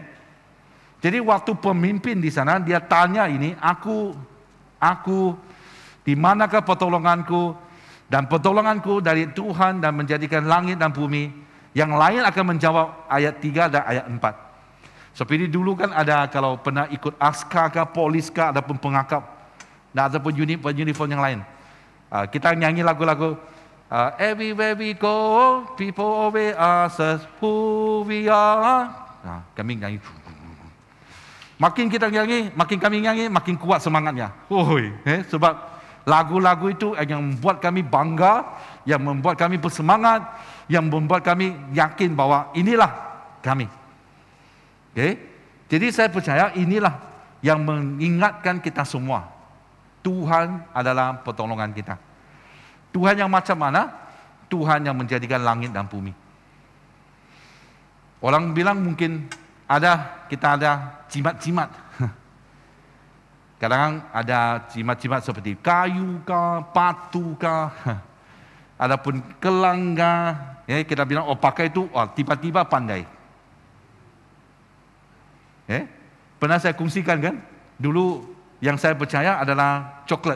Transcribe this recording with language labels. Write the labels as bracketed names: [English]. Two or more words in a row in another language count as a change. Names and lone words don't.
[Malay] Jadi waktu pemimpin di sana, dia tanya ini, aku di manakah pertolonganku? Dan pertolonganku dari Tuhan dan menjadikan langit dan bumi. Yang lain akan menjawab ayat 3 dan ayat 4. Seperti dulu kan ada, kalau pernah ikut askar ke, polis ke, ataupun pengakap, dan ataupun uniform yang lain. Kita nyanyi lagu-lagu, [English] everywhere we go, people always ask us who we are. [Malay] Kami nyanyi. Makin kita nyanyi, makin kami nyanyi, makin kuat semangatnya. Sebab lagu-lagu itu yang membuat kami bangga, yang membuat kami bersemangat, yang membuat kami yakin bahwa inilah kami. Okay? Jadi saya percaya inilah yang mengingatkan kita semua. Tuhan adalah pertolongan kita. Tuhan yang macam mana? Tuhan yang menjadikan langit dan bumi. Orang bilang mungkin kita ada jimat-jimat. Kadang-kadang ada jimat-jimat seperti kayu kah, batu kah, adapun kelangga, kita bilang pakai itu, tiba-tiba pandai. Pernah saya kongsikan kan, dulu yang saya percaya adalah coklat.